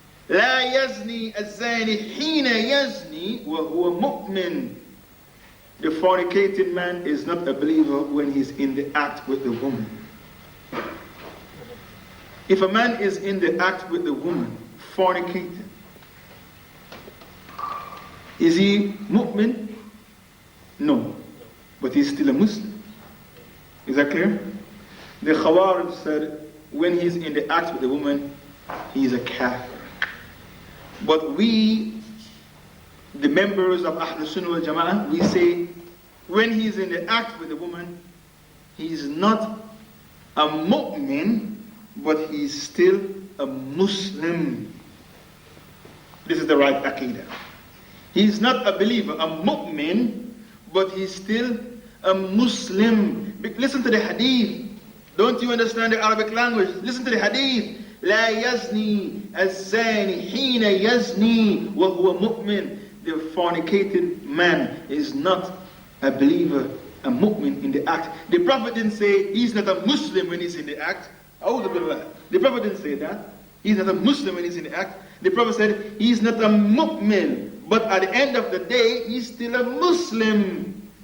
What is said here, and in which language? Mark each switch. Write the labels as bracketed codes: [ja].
[ar] لا يزني الزاني حين يزني وهو مؤمن. [en] The fornicating man is not a believer when he's in the act with the woman. If a man is in the act with the woman, fornicating, is he mu'min? No, but he's still a Muslim. Is that clear? The Khawarij said when he's in the act with the woman, he's a kafir. But we, the members of Ahlul Sunnah wal Jama'ah, we say when he's in the act with the woman, he's not a mu'min, but he's still a Muslim. This is the right aqidah. He's not a believer, a mu'min, but he's still a Muslim. Listen to the hadith. Don't you understand the Arabic language? Listen to the hadith. [ar] لا يزني الزاني حين يزني وهو مؤمن. [en] The fornicated man is not a believer, a mu'min in the act. The Prophet didn't say he's not a Muslim when he's in the act. The Prophet didn't say that. He's not a Muslim when he's in the act. The Prophet said he's not a mu'min, but at the end of the day, he's still a Muslim.